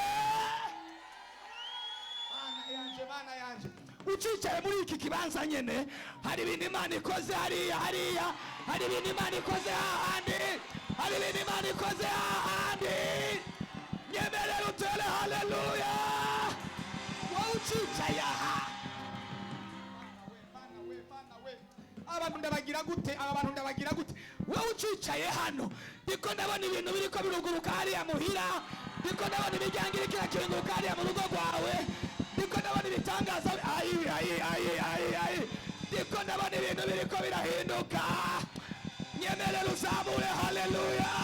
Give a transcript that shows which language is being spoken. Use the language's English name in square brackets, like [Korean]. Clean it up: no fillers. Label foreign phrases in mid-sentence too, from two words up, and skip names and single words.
[Rundi] Mana yanje ucicaye muri iki kibanza nyene, hari ibintu Imana ikoze hariya, hari ibintu Imana ikoze hahandi, hari ibintu Imana ikoze hahandi. Nyemerera utere haleluya. Wowe ucicaye aha, abantu ndabagira gute? Wowe ucicaye hano, ndiko ndabona ibintu biriko biruguruka hariya muhira, ndiko ndabona imiryango iriko irakinguruka hariya mu rugo rwawe, ndiko ndabona ibitangaza. Ndiko ndabona ibintu biriko birahinduka. Nyemerera uzamure haleluya.